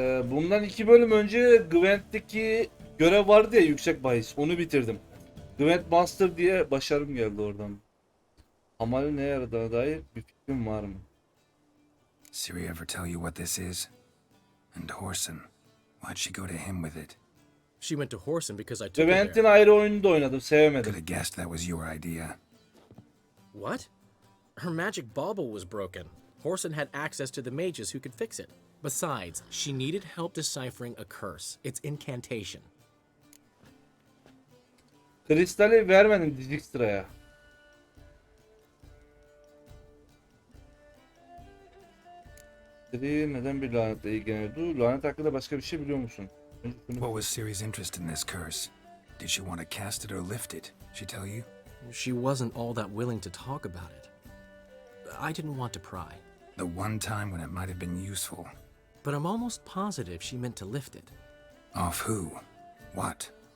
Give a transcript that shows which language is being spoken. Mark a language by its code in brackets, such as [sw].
[tr] Bundan 2 bölüm önce Gwent'teki görev vardı ya, yüksek bahis. Onu bitirdim. Gwent Master diye başarım geldi oradan. Amali ne yaradığına dair bir fikrim var mı? [en] Ciri ever tell you what this is? And Horson, why'd she go to him with it? She went to Horson because I took her [tr] Gwent'in [en] there. [tr] ayrı oyununu da oynadım, sevemedim. [en] Could have guessed that was your idea. What? Her magic bauble was broken. Horson had access to the mages who could fix it. Besides, she needed help deciphering a curse. It's incantation. [tr] Kristali vermedim Dijikstra'ya. Ciri neden bir lanetle ilgileniyordu? Lanet hakkında başka bir şey biliyor musun? [en] What was Ciri's interest in this curse? Did she want to cast it or lift it? She tell you? She wasn't all that willing to talk about it. I didn't want to pry. The one time when it might have been useful. But I'm almost positive she meant to lift it. Off who? What?